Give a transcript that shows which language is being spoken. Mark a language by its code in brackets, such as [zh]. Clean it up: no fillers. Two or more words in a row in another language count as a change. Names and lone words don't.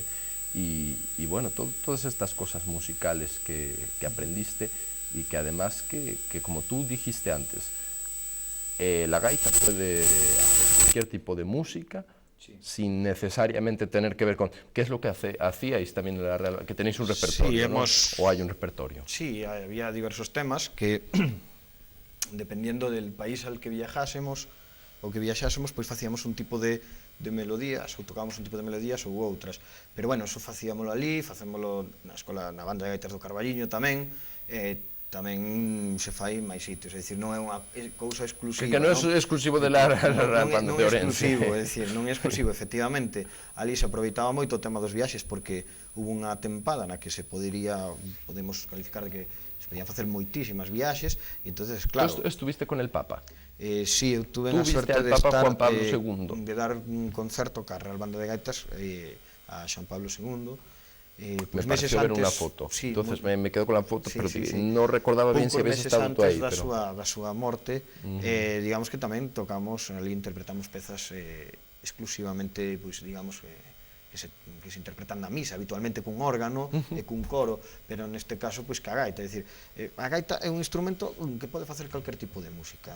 [es] Y bueno, todas estas cosas musicales que aprendiste y que además que como tú dijiste antes, la gaita puede hacer cualquier tipo de música, sí, sin necesariamente tener que ver con... ¿Qué es lo que hacíais también en la Real? Que tenéis un repertorio, sí, ¿no? ¿O hay un repertorio? Sí, había diversos temas que, dependiendo del país al que viajásemos, [gl] pois facíamos un tipo de melodías, ou tocábamos un tipo de melodías ou outras. Pero bueno, eso facíamolo ali, facémolo na escola, na Banda de Gaitas do Carballiño tamén, tamén se fai máis sitios, é dicir, non é unha cousa exclusiva. Que non é exclusivo de la Banda de Orense. Non é exclusivo, é dicir, non é exclusivo, efectivamente. Ali se aproveitaba moito o tema dos viaxes, porque hubo unha tempada na que podemos calificar de que se podían facer moitísimas viaxes, e entonces, claro... [es] Estuviste con el Papa? [gl] Sí, eu tuve a suerte de estar, Juan Pablo II. De dar un concerto ca Real Banda de Gaitas a Juan Pablo II. [es] Pues me pareció ver unha foto, sí, entonces me quedo con la foto, sí, pero sí, no recordaba bien si habéis estado tú aí. [gl] Poucos meses antes da súa morte, digamos que tamén tocamos, ali interpretamos pezas exclusivamente, pois digamos, que se interpretan na misa, habitualmente cun órgano e cun coro, pero neste caso, pois, ca gaita. É dicir, a gaita é un instrumento que pode facer calquer tipo de música.